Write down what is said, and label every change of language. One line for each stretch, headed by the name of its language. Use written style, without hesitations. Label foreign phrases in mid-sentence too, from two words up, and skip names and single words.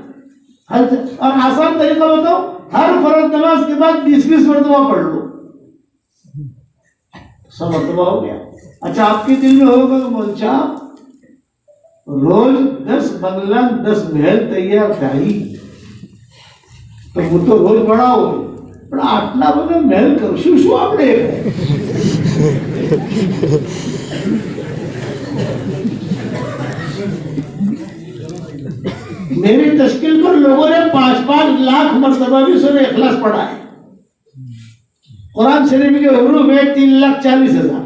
Urdu: اور آسان طریقہ بتاؤ، ہر فرض نماز کے بعد 20 مرتبہ پڑھ لو، 100 مرتبہ ہو گیا. اچھا آپ کے دل میں ہوگا کہ مول صاحب روز 10 بنگلہ 10 محل تیار چاہیے تو وہ تو روز بڑا ہو
Gujarati: પણ આટલા બધા મહેલ કરશું શું આપણે?
Urdu: میری تشکیل پر لوگوں نے 5-5 لاکھ مرتبہ بھی سورہ اخلاص پڑھا ہے. قرآن شریف کے حروف ہے 3,40,000.